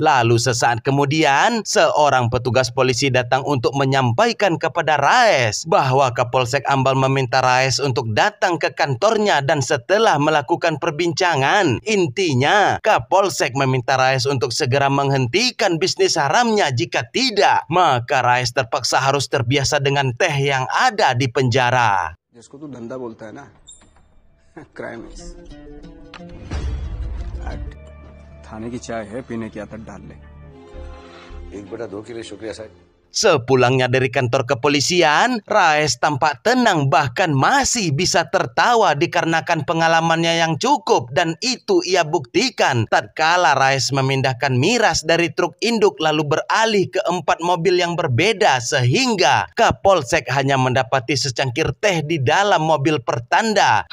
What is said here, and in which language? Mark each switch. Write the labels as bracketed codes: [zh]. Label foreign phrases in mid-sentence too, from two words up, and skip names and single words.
[id] Lalu sesaat kemudian, seorang petugas polisi datang untuk menyampaikan kepada Raes bahwa Kapolsek Ambal meminta Raes untuk datang ke kantornya, dan setelah melakukan perbincangan, intinya Kapolsek meminta Raes untuk segera menghentikan bisnis haramnya. Jika tidak, maka Raes terpaksa harus terbiasa dengan teh yang ada di penjara. [hi] जिसको तू धंधा बोलता है ना, क्राइम थाने की चाय है, पीने की आदत डाल ले। 1/2 के लिए शुक्रिया साहब। [id] Sepulangnya dari kantor kepolisian, Raes tampak tenang, bahkan masih bisa tertawa dikarenakan pengalamannya yang cukup, dan itu ia buktikan tatkala Raes memindahkan miras dari truk induk lalu beralih ke 4 mobil yang berbeda, sehingga Kapolsek hanya mendapati secangkir teh di dalam mobil pertanda.